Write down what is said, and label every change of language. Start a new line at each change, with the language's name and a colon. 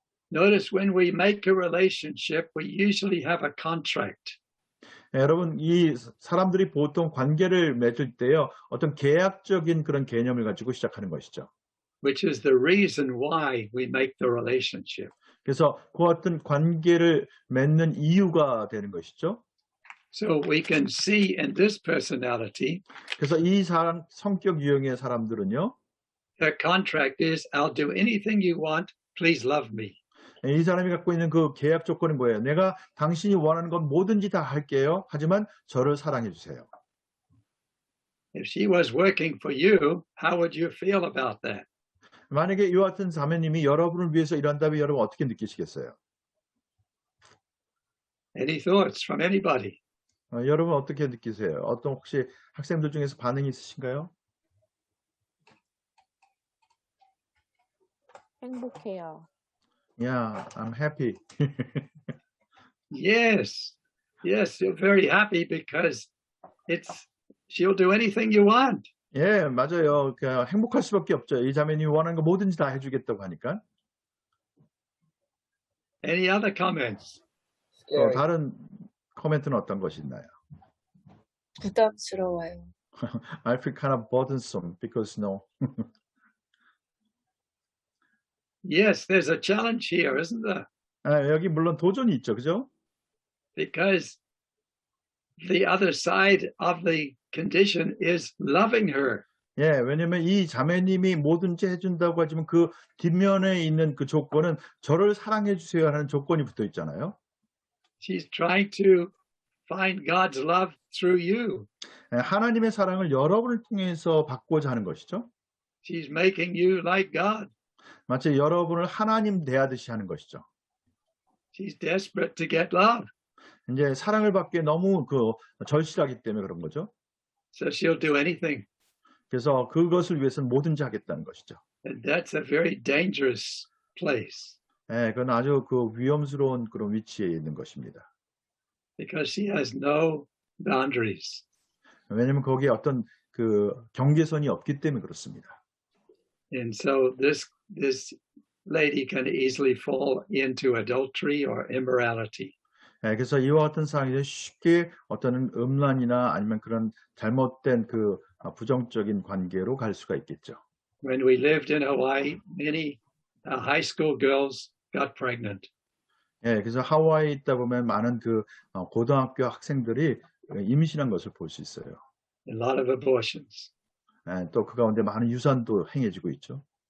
English: Notice when we make a relationship, we usually have a contract.
Korean: 여러분, 이 사람들이 보통 관계를 맺을 때요, 어떤 계약적인 그런 개념을 가지고 시작하는 것이죠.
English: which is the reason why we make the relationship.
Korean: 그래서 그 어떤 관계를 맺는 이유가 되는 것이죠.
English: So we can see in this personality,
Korean: 그래서 이 사람 성격 유형의 사람들은요,
English: their contract is, I'll do anything you want, please love me.
Korean: 이 사람이 갖고 있는 그 계약 조건이 뭐예요? 내가 당신이 원하는 건 뭐든지 다 할게요. 하지만 저를 사랑해 주세요.
English: If she was working for you, how would you feel about that?
Korean: 만약에 이와 같은 자매님이 여러분을 위해서 일한다면 여러분 어떻게 느끼시겠어요?
English: Any thoughts from anybody?
Korean: 여러분 어떻게 느끼세요? 어떤 혹시 학생들 중에서 반응이 있으신가요? 행복해요.
English: Yeah, I'm happy. Yes. Yes, you're very happy because she'll do anything you want.
Korean: 예, 맞아요. 행복할 수밖에 없죠. 이 자매님이 원하는 거 뭐든지 다 해주겠다고 하니까.
English: Any other comments?
Korean: 또 다른 코멘트는 어떤 것이 있나요? 부담스러워요.
English: I feel kind of burdensome because no. Yes, there's a challenge here, isn't there?
Korean: 여기 물론 도전이 있죠, 그죠?
English: Because the other side of the condition is loving her.
Korean: 예, 왜냐면 이 자매님이 뭐든지 해준다고 하지만 그 뒷면에 있는 그 조건은 저를 사랑해 주세요 하는 조건이 붙어 있잖아요.
English: She's trying to find God's love through you.
Korean: 하나님의 사랑을 여러분을 통해서 받고자 하는 것이죠.
English: She's making you like God.
Korean: 마치 여러분을 하나님 대하듯이 하는 것이죠.
English: She's desperate to get love.
Korean: 이제 사랑을 받기에 너무 절실하기 때문에 그런 거죠.
English: So she'll do anything.
Korean: 그래서 그것을 위해서는 뭐든지 하겠다는 것이죠.
English: And that's a very dangerous place.
Korean: 예, 그건 아주 위험스러운 그런 위치에 있는 것입니다.
English: Because she has no boundaries.
Korean: 왜냐하면 거기에 어떤 경계선이 없기 때문에 그렇습니다.
English: And so this lady can easily fall into adultery or immorality.
Korean: 예, 그래서 이와 같은 상황에서 쉽게 어떤 음란이나 아니면 그런 잘못된 부정적인 관계로 갈 수가 있겠죠.
English: When we lived in Hawaii, many high school girls got pregnant.
Korean: 예, 그래서 하와이에 있다 보면 많은 고등학교 학생들이 임신한 것을 볼 수 있어요.
English: A lot of abortions.
Korean: 예, 또 그 가운데 많은 유산도 행해지고 있죠.